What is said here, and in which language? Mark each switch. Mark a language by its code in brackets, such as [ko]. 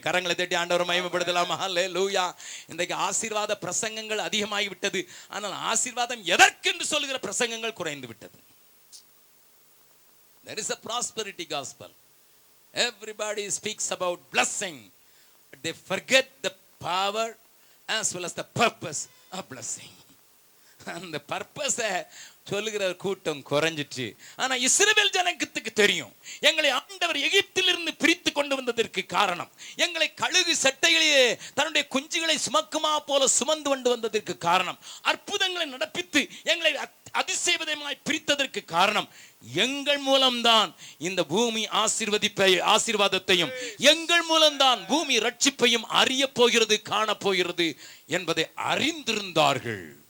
[ta] கரங்களை தட்டி ஆண்டவரை மகிமைப்படுத்தலாமா? அல்லேலூயா. இன்றைக்கு ஆசீர்வாத பிரசங்கங்கள் அதிகமாகி விட்டது. ஆனால் ஆசீர்வாதம் எதற்கென்று சொல்லுகிற பிரசங்கங்கள் குறைந்து விட்டது. [en] There is a prosperity gospel. Everybody speaks about blessing, but they forget the power as well as the purpose of blessing. [ta] அந்த பர்பஸை சொல்லுகிற கூட்டம் குறைஞ்சிட்டு. ஆனா இஸ்ரவேல் ஜனத்துக்கு தெரியும், எங்களை ஆண்டவர் எகிப்திலிருந்து பிரித்து கொண்டு வந்ததற்கு காரணம், எங்களை கழுகு சட்டையிலேயே தன்னுடைய குஞ்சுகளை சுமக்குமா போல சுமந்து கொண்டு வந்ததற்கு காரணம், அற்புதங்களை நடப்பித்து எங்களை அதிசயமாய் பிரித்ததற்கு காரணம், எங்கள் மூலம்தான் இந்த பூமி ஆசீர்வாதத்தையும் எங்கள் மூலம்தான் பூமி ரட்சிப்பையும் அறிய போகிறது, காணப்போகிறது என்பதை அறிந்திருந்தார்கள்.